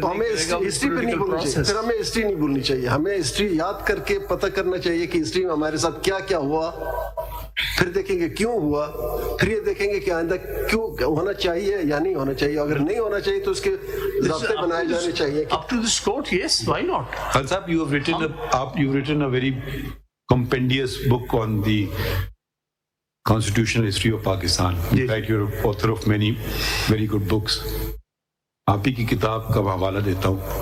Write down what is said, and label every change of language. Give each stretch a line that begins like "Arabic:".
Urdu: تو ہمیں ہسٹری پہ نہیں بولنی چاہیے, پھر ہمیں ہسٹری نہیں بولنی چاہیے, ہمیں ہسٹری یاد کر کے پتہ کرنا چاہیے کہ ہسٹری میں ہمارے ساتھ کیا کیا ہوا, پھر دیکھیں گے کیوں ہوا, پھر یہ دیکھیں گے کہ آئندہ کیوں ہونا چاہیے یا نہیں ہونا چاہیے. اگر نہیں ہونا چاہیے تو اس کے ضابطے بنائے جانے چاہیے.
English: Up to this court, yes, why not? Khalil Sahab, you've written a very compendious book on the constitutional history of Pakistan. In fact, you're author of many very good books.
Urdu: آپ ہی کی کتاب کا حوالہ دیتا ہوں.